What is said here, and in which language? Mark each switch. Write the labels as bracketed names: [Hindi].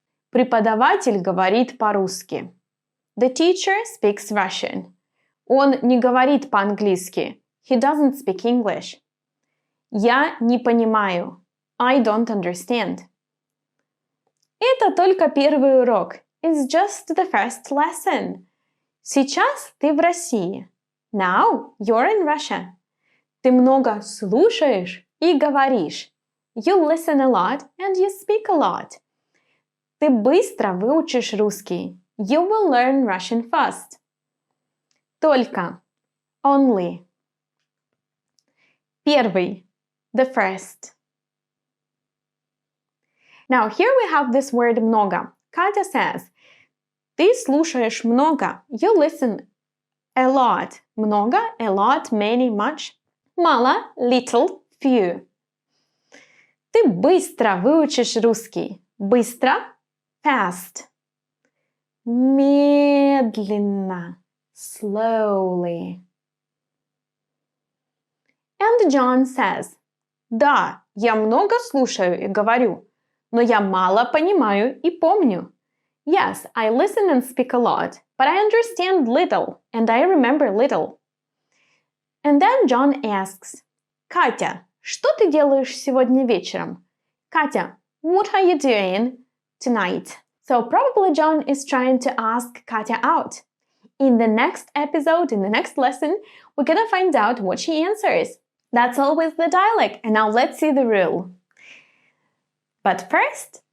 [Russian] Преподаватель говорит по-русски. [English] The teacher speaks Russian. [Russian] Он не говорит по-английски. [English] He doesn't speak English. [Russian] Я не понимаю. [English] I don't understand. [Russian] Это только первый урок. [English] It's just the first lesson. [Russian] Сейчас ты в России. [English] Now you're in Russia. [Russian] Ты много слушаешь и говоришь. [English] You listen a lot and you speak a lot. [Russian] Ты быстро выучишь русский. [English] You will learn Russian fast. Только. Only. Первый. The first. Now, here we have this word много. Katya says, [Russian] ты слушаешь много. [English] You listen a lot. Много, a lot, many, much. Мало, little, few. [Russian] Ты быстро выучишь русский. Быстро, fast. Медленно, slowly. [English] And John says, [Russian] да, я много слушаю и говорю. Но я мало понимаю и помню. [English] Yes, I listen and speak a lot, but I understand little, and I remember little. And then John asks, [Russian] Катя, что ты делаешь сегодня вечером? [English] Katya, what are you doing tonight? So probably John is trying to ask Katya out. In the next episode, in the next lesson, we're gonna find out what she answers. That's all with the dialect, and now let's see the rule. But first,